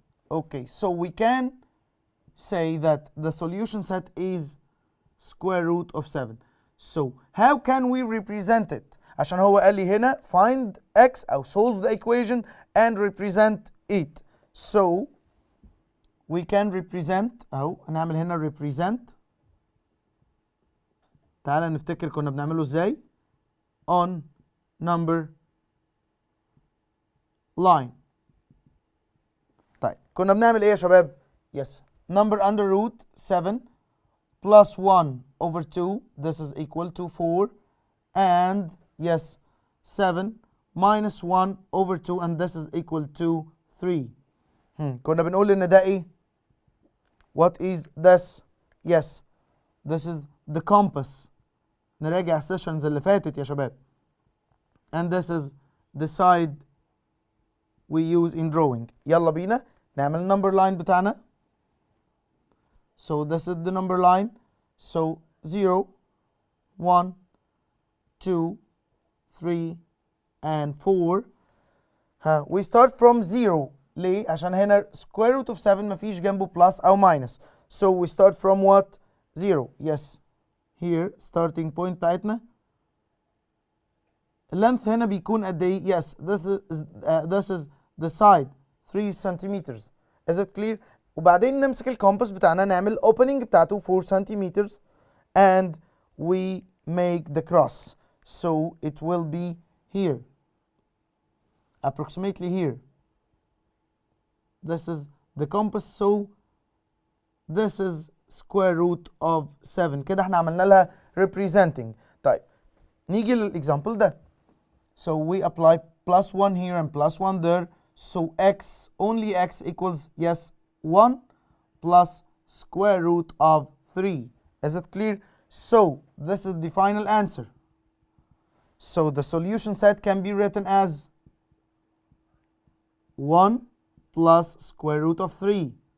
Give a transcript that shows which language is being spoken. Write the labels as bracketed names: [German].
[English] Okay, so we can say that the solution set is square root of 7. So how can we represent it? [Arabic] عشان هو قال لي هنا [English] find x أو solve the equation and represent it. So we can represent [Arabic] أهو هنعمل هنا [English] represent. [Arabic] تعالى نفتكر كنا بنعمله ازاي. [English] On number line. [Arabic] طيب كنا بنعمل ايه يا شباب؟ [English] Yes, number under root 7 plus 1 over 2, this is equal to 4, and yes, 7 minus 1 over 2, and this is equal to 3. [Arabic] كنا بنقول ان ده ايه؟ [English] What is this? Yes, this is the compass. [Arabic] نراجع السيشنز اللي فاتت يا شباب. [English] And this is the side we use in drawing. [Arabic] يلا بينا نعمل number line بتاعنا. [English] So this is the number line. So 0, 1, 2, 3, and 4. We start from 0. [Arabic] ليه؟ عشان هنا [English] square root of 7 [Arabic] مفيش جنبه plus أو minus. [English] So we start from what? 0. Yes. Here starting point [Arabic] بتاعتنا. اللينث هنا بيكون قد ايه؟ [English] Yes, this is the side 3 centimeters. Is it clear? [Arabic] وبعدين نمسك الكومباس بتاعنا نعمل opening بتاعته 4 centimeters [English] and we make the cross. So it will be here. Approximately here. This is the compass, so this is square root of 7. [Arabic] كده احنا عملنا لها representing. طيب نيجي للإكزامبل ده. [English] So we apply plus 1 here and plus 1 there. So x, only x equals, yes, 1 plus square root of 3. Is it clear? So this is the final answer. So the solution set can be written as 1 plus square root of 3.